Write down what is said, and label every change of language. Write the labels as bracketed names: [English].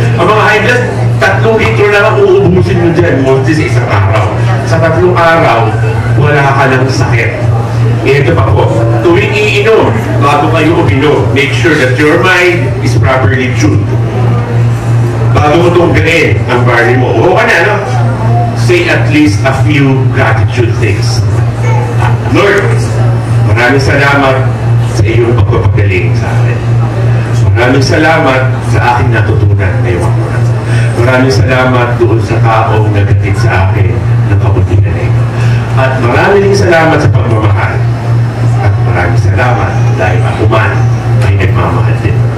[Filipino] Ang mga high blood, 3 litro lang ang uubusin mo dyan, mostly sa 1 araw. Sa 3 araw, wala ka ng sakit. Ito pa po, tuwing iinom, bago kayo uminom, [English] make sure that your mind is properly tuned. [Filipino] Bago mo itong gain ang barley mo, o ka na, no? [English] Say at least a few gratitude things. [Filipino] Lord, maraming salamat sa iyong pagpapagaling sa akin. Maraming salamat sa aking natutunan ngayong ako. Maraming salamat doon sa taong nagatid sa akin ng kabutihan na ito. At maraming salamat sa pagmamahal. At maraming salamat dahil ako man ay nagmamahal din.